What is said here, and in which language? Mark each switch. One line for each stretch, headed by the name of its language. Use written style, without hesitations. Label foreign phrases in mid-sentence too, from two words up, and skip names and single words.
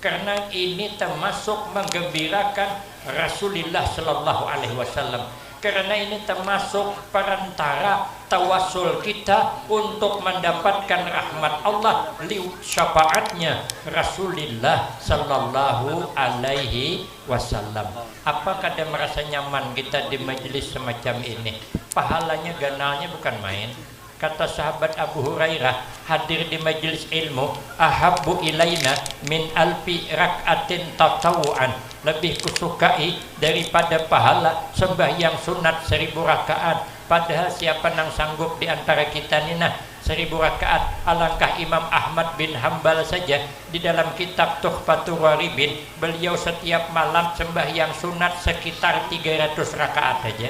Indonesian: karena ini termasuk menggembirakan Rasulullah
Arabic: صلى الله عليه وسلم,
Indonesian: karena ini termasuk perantara tawassul kita untuk mendapatkan rahmat Allah liwat syafaatnya Rasulullah
Arabic: صلى الله عليه وسلم.
Indonesian: Apakah ada merasa nyaman kita di majelis semacam ini? Pahalanya ganalnya bukan main. Kata sahabat Abu Hurairah, hadir di majelis ilmu
Arabic: أحب إلينا من ألف ركعة تطوعا,
Indonesian: lebih kusukai daripada pahala sembahyang sunat 1000 rakaat. Padahal siapa yang sanggup di antara kita ni 1000 rakaat? Alangkah Imam Ahmad bin Hambal saja di dalam kitab Tuhfatul Waribin, beliau setiap malam sembahyang sunat sekitar 300 rakaat saja.